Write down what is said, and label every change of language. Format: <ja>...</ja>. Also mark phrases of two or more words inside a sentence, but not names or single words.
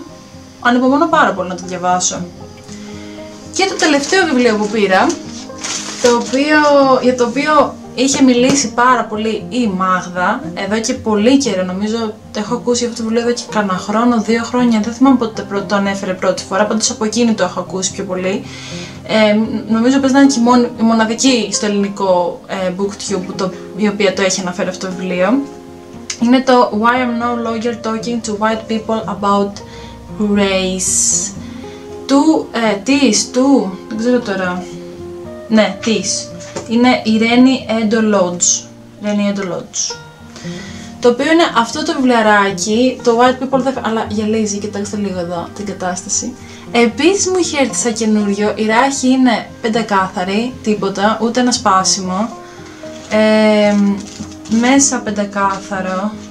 <el>Ανυπομονώ πάρα πολύ να το διαβάσω. Και το τελευταίο βιβλίο που πήρα, για το οποίο είχε μιλήσει πάρα πολύ η Μάγδα εδώ και πολύ καιρό, νομίζω το έχω ακούσει αυτό το βιβλίο εδώ και κανένα χρόνο, 2 χρόνια, δεν θυμάμαι πότε το ανέφερε πρώτη φορά, πάντως από εκείνη το έχω ακούσει πιο πολύ. Νομίζω πως να είναι και η μοναδική στο ελληνικό BookTube η οποία το έχει αναφέρει αυτό το βιβλίο. Είναι το Why I'm No Lawyer Talking to White People About Race δεν ξέρω τώρα, ναι, είναι η Reni Eddo-Lodge, το οποίο είναι αυτό το βιβλιαράκι, το White People, αλλά γυαλίζει, κοιτάξτε λίγο εδώ την κατάσταση. Επίσης μου είχε έρθει σαν καινούριο, η ράχη είναι πεντακάθαρη, τίποτα, ούτε ένα σπάσιμο, μέσα πεντακάθαρο.</el>